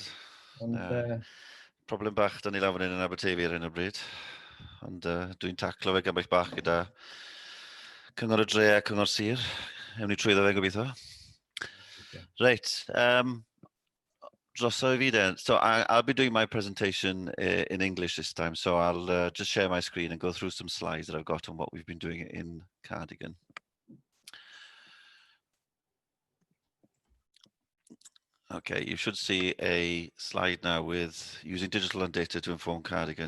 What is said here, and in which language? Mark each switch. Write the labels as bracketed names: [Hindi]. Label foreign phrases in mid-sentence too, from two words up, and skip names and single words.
[Welsh] Problem bach da ni lawr yn Aberteifi ar hyn o bryd. Ond dwi'n taclo fe gambell bach gyda Cyngor y Dre a Cyngor Sir. Ewn ni trwyddo fe gobeithio. Right. Droso I fi then. [English] So I'll be doing my presentation in English this time. So I'll just share my screen and go through some slides that I've got on what we've been doing in Cardigan. Okay, you should see a slide now with using digital and data to inform Cardigan.